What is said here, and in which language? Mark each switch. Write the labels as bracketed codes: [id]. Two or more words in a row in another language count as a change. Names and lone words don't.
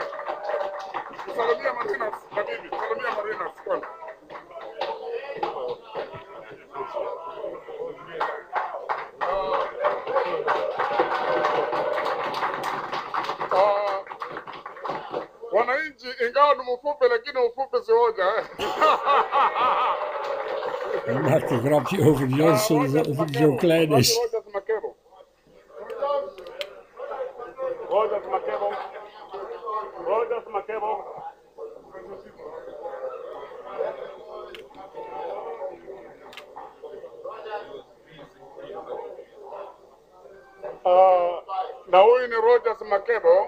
[sw] Salamia Marinas habibi. Salamia Marinas kwanza. Wananchi ingawa ni mfupi lakini ufupi si hoja. [nl] Hij maakt een grapje over Johnson of het zo klein is. [sw] Rogers Makebo. Rogers Makebo. Rogers Makebo. Na huyu ni Rogers Makebo.